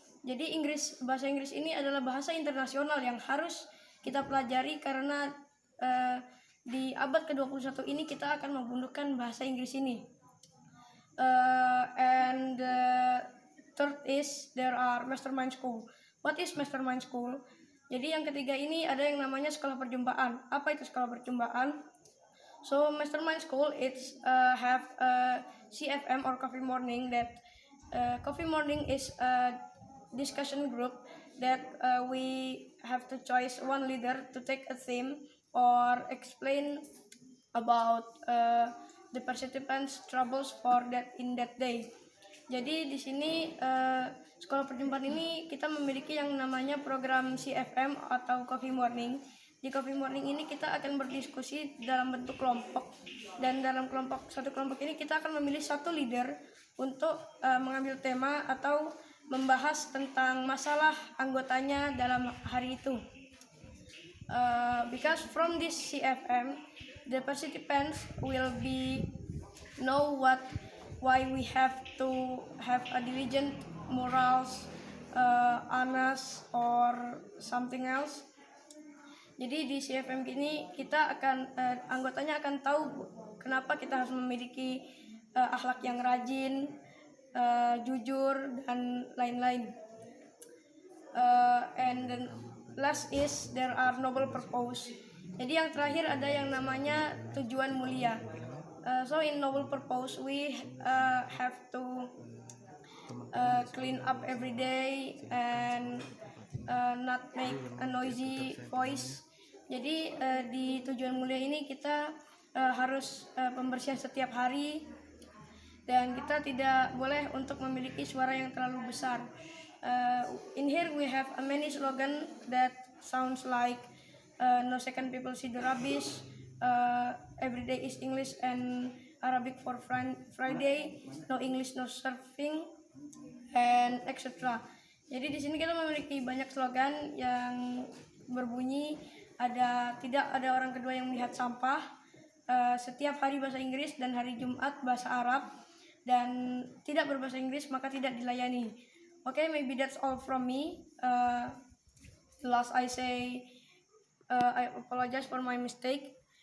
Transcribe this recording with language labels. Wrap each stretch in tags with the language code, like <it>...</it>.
<id>Jadi bahasa Inggris ini adalah bahasa internasional yang harus kita pelajari karena di abad ke-21 ini kita akan menggunakan bahasa Inggris ini.</id> <en>And third is there are mastermind school. What is mastermind school?</en> <id>Jadi yang ketiga ini ada yang namanya sekolah perjumpaan. Apa itu sekolah perjumpaan?</id> <en>So mastermind school it's have a CFM or coffee morning. That coffee morning is a discussion group that we have to choose one leader to take a theme or explain about the participants' troubles for that in that day.</en> <id>Jadi di sini sekolah perjumpaan ini kita memiliki yang namanya program CFM atau Coffee Morning. Di Coffee Morning ini kita akan berdiskusi dalam bentuk kelompok, dan dalam satu kelompok ini kita akan memilih satu leader untuk mengambil tema atau membahas tentang masalah anggotanya dalam hari itu.</id> <en>Because from this CFM, the participants will be know why we have to have a diligent morals, honest or something else.</en> <id>Jadi di CFM ini kita akan anggotanya akan tahu kenapa kita harus memiliki akhlak yang rajin, jujur dan lain-lain.</id> <en>And then last is there are noble purpose.</en> <id>Jadi yang terakhir ada yang namanya tujuan mulia.</id> <en>So in noble purpose we have to clean up every day and not make a noisy voice.</en> <id>Jadi di tujuan mulia ini kita harus pembersihan setiap hari, dan kita tidak boleh untuk memiliki suara yang terlalu besar.</id> <en>In here we have a many slogan that sounds like no second people see the rubbish, every day is English and Arabic for Friday, no English no surfing, and etc.</en> <id>Jadi di sini kita memiliki banyak slogan yang berbunyi tidak ada orang kedua yang melihat sampah, setiap hari bahasa Inggris dan hari Jumat bahasa Arab, dan tidak berbahasa Inggris maka tidak dilayani.</id> <en>Okay, maybe that's all from me. Last I say, I apologize for my mistake.</en>